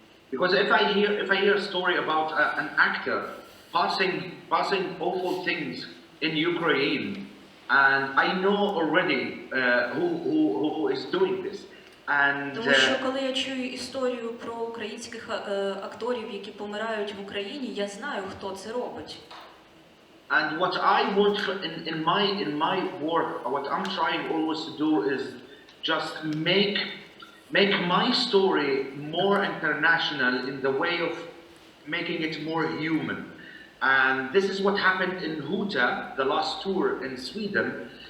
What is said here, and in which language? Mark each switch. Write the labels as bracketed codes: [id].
[en] Because if I hear a story about an actor passing awful things in Ukraine, and I know already who is doing this. [uk] Тому що коли я чую історію про українських акторів, які помирають в Україні, я знаю, хто це робить. [en] And what I want in my work, what I'm trying always to do is just make my story more international in the way of making it more human. And this is what happened in Huta, the last tour in Sweden.